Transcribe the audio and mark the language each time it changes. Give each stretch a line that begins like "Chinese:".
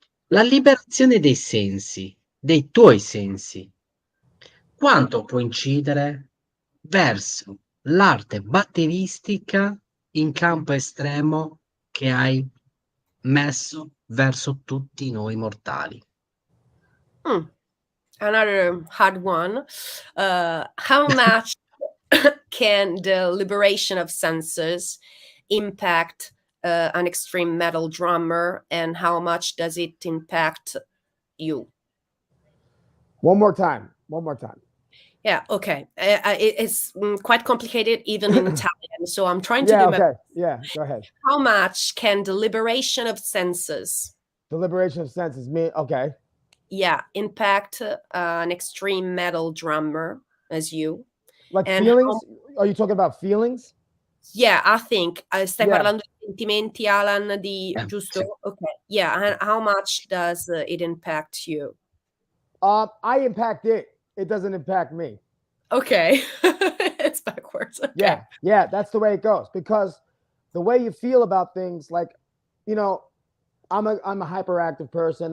Italian: La liberazione dei sensi, dei tuoi sensi, quanto può incidere verso l'arte batteristica in campo estremo che hai messo verso tutti noi mortali?
English: Another hard one. How much can the liberation of senses impact an extreme metal drummer, and how much does it impact you? One more time. Yeah, okay. It's quite complicated even in Italian, so I'm trying to do my best. Yeah, go ahead. How much can the liberation of senses The liberation of senses mean, okay. Yeah, impact an extreme metal drummer as you. Like And feelings? Are you talking about feelings? Yeah, I think.
Italian: Stai
English: Yeah.
Italian: parlando di sentimenti, Alan, giusto? Sì.
English: Okay. Yeah, and how much does it impact you? I impact it. It doesn't impact me. Okay. It's backwards. Okay. Yeah, that's the way it goes. Because the way you feel about things, like, you know, I'm a hyperactive person.